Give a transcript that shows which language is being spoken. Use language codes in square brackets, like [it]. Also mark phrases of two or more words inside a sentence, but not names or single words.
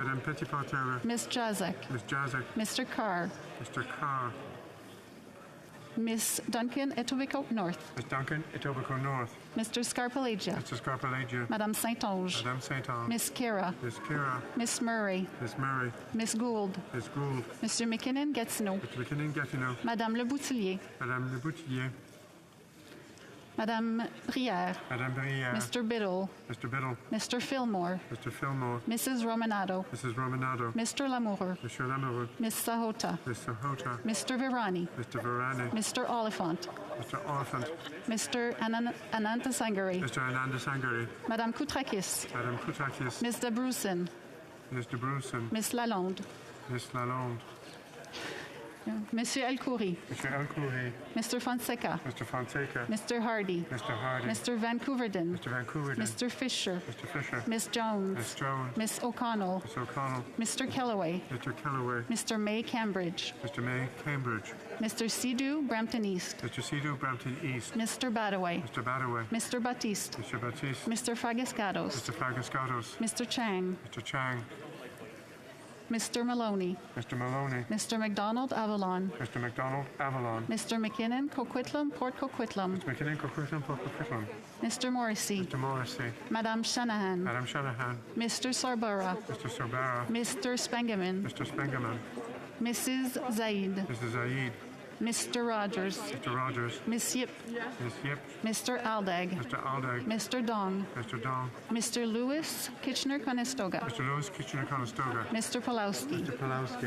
[en] Ms. Jazek. Mr. Carr. Ms. Duncan, Etobicoke North. Mr. Scarpalagia. Madame Saint-Onge. Ms. Kira. Ms. Murray. Ms. Gould. Mr. McKinnon-Gatineau. Madame Le Boutillier. Madame Brière. Mr. Biddle. Mr. Fillmore. Mrs. Romanado. Mr. Lamoureux. Ms. Sahota. Mr. Virani. Mr. Oliphant. Mr. Anantasangari. Madame Koutrakis. Ms. Debrusin. Ms. Lalonde. Monsieur El Khoury. Mr. Fonseca. Mr. Hardy. Mr. Vancouverden. Mr. Fisher. Ms. Jones. Ms. O'Connell. Mr. Kellaway. Mr. May Cambridge. Mr. Sidhu Brampton East. Mr. Badaway. Mr. Batiste. Mr. Fragascados. Mr. Chang. Mr. Maloney. Mr. McDonald Avalon. Mr. McKinnon Coquitlam Port Coquitlam. Mr. Morrissey. Madame Shanahan. Mr. Sarbara. Mr. Spengeman. Mrs. Zaid. Mr. Rogers. Miss Yip. Mr. Aldag. Mr. Dong. Mr. Lewis Kitchener-Conestoga. Mr. Pulowski.